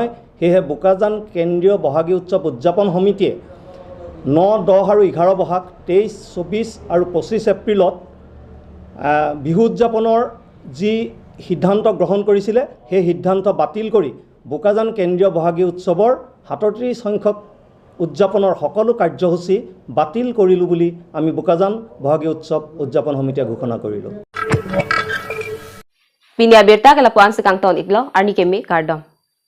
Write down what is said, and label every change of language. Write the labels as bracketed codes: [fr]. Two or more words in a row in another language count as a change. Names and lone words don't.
[as] সেয়েহে বোকাজান কেন্দ্ৰীয় বহাগী উৎসৱ উদযাপন সমিতিয়ে 9, 10 আৰু 11 বহাগ 23, 24 আৰু 25 এপ্ৰিলত বিহু উদযাপনৰ যি সিদ্ধান্ত গ্ৰহণ কৰিছিলে সেই সিদ্ধান্ত বাতিল কৰি বোকাজান কেন্দ্ৰীয় বহাগী উৎসৱৰ 37 সংখ্যক উদযাপনৰ সকলো কাৰ্যসূচী বাতিল কৰিলোঁ বুলি আমি বোকাজান বহাগী উৎসৱ উদযাপন সমিতিয়ে ঘোষণা কৰিলোঁ। [mjw] Pinia berta kala puan sekang ton iklo arni keme kardom.